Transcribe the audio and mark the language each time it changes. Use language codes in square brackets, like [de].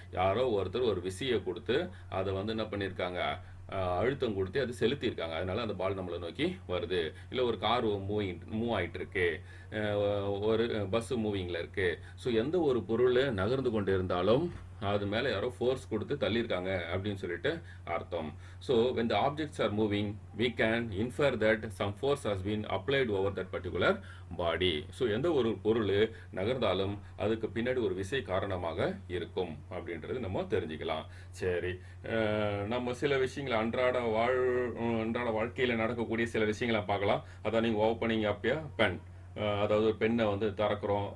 [ta] யாரோ ஒருத்தர் ஒரு விசையை கொடுத்து அதை வந்து என்ன பண்ணியிருக்காங்க, அழுத்தம் கொடுத்து அது செலுத்தியிருக்காங்க. அதனால அந்த பால் நம்மளை நோக்கி வருது. இல்லை ஒரு கார் மூவ் ஆகிட்டு இருக்கு, ஒரு பஸ் மூவிங்கில் இருக்கு. ஸோ எந்த ஒரு பொருள் நகர்ந்து கொண்டு இருந்தாலும் அது மேலே யாரோ ஃபோர்ஸ் கொடுத்து தள்ளியிருக்காங்க அப்படின்னு சொல்லிட்டு அர்த்தம். So [en] when the objects are moving, we can infer that some force has been applied over that particular body. [ta] So எந்த ஒரு பொருள் நகர்ந்தாலும் அதுக்கு பின்னாடி ஒரு விசை காரணமாக இருக்கும் அப்படின்றது நம்ம தெரிஞ்சுக்கலாம். சரி, நம்ம சில விஷயங்களை அன்றாட வாழ்க்கையில் நடக்கக்கூடிய சில விஷயங்களை பார்க்கலாம். அதான் நீங்கள் [en] opening up a pen, [ta] அதாவது ஒரு பெண்ணை வந்து திறக்கிறோம்.